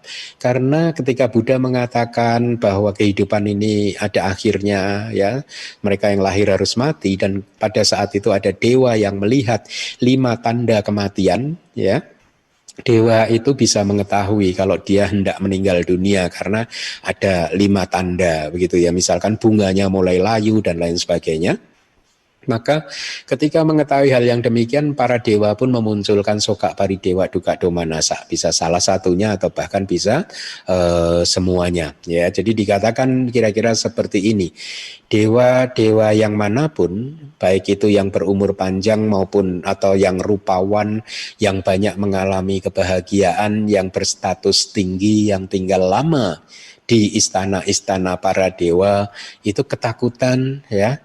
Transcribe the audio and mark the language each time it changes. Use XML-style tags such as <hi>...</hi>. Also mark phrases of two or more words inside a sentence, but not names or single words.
<id>Karena ketika Buddha mengatakan bahwa kehidupan ini ada akhirnya, ya, mereka yang lahir harus mati, dan pada saat itu ada dewa yang melihat 5 tanda kematian, ya. Dewa itu bisa mengetahui kalau dia hendak meninggal dunia karena ada 5 tanda, begitu ya. Misalkan bunganya mulai layu dan lain sebagainya. Maka ketika mengetahui hal yang demikian, para dewa pun memunculkan</id> <pi>soka paridewa duka domanasa.</pi> <id>Bisa salah satunya atau bahkan bisa semuanya. Ya, jadi dikatakan kira-kira seperti ini. Dewa-dewa yang manapun, baik itu yang berumur panjang maupun atau yang rupawan, yang banyak mengalami kebahagiaan, yang berstatus tinggi, yang tinggal lama di istana-istana para dewa, itu ketakutan, ya.</id>